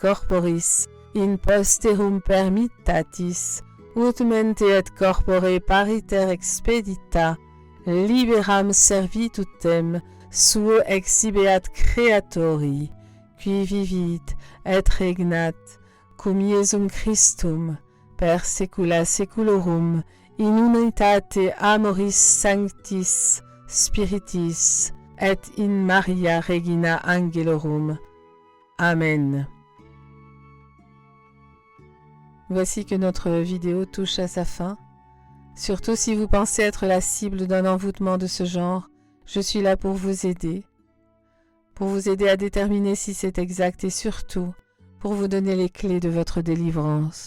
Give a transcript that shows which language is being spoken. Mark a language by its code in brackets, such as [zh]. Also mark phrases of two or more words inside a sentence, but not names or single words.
[la] corporis in posterum permittatis, ut mente et corpore pariter expedita, liberam servitutem suo exibeat creatori, qui vivit et regnat cum Iesum Christum per saecula saeculorum in unitate amoris sanctis spiritis et in Maria Regina Angelorum. Amen. [fr] Voici que notre vidéo touche à sa fin. Surtout si vous pensez être la cible d'un envoûtement de ce genre, je suis là pour vous aider à déterminer si c'est exact et surtout pour vous donner les clés de votre délivrance.